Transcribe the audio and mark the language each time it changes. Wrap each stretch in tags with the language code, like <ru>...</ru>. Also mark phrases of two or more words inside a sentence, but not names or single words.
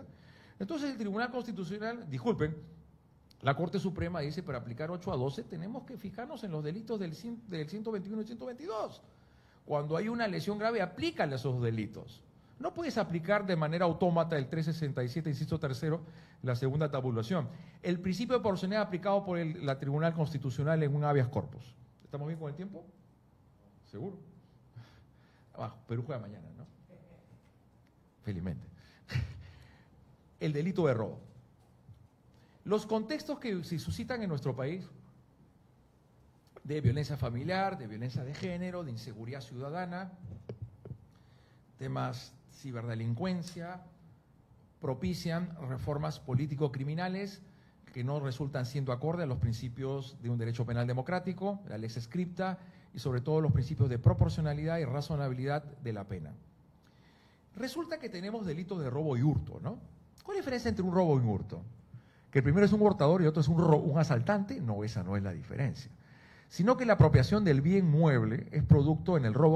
<es>Entonces el Tribunal Constitucional, disculpen, la Corte Suprema dice, para aplicar 8 a 12 tenemos que fijarnos en los delitos del 121 y 122. Cuando hay una lesión grave, aplícale esos delitos. No puedes aplicar de manera autómata el 367, inciso tercero, la segunda tabulación. El principio de proporcionalidad aplicado por la Tribunal Constitucional en un</es> <la>habeas corpus.</la> <es>¿Estamos bien con el tiempo? ¿Seguro? Abajo, Perú juega mañana, ¿no? Felizmente. El delito de robo. Los contextos que se suscitan en nuestro país de violencia familiar, de violencia de género, de inseguridad ciudadana, temas ciberdelincuencia, propician reformas político-criminales que no resultan siendo acorde a los principios de un derecho penal democrático, la</es> <la>lex scripta</la> <es>y sobre todo los principios de proporcionalidad y razonabilidad de la pena. Resulta que tenemos delitos de robo y hurto, ¿no? ¿Cuál es la diferencia entre un robo y un hurto? ¿Que el primero es un hurtador y otro es un asaltante? No, esa no es la diferencia. sino que la apropiación del bien mueble es producto en el robo.</es>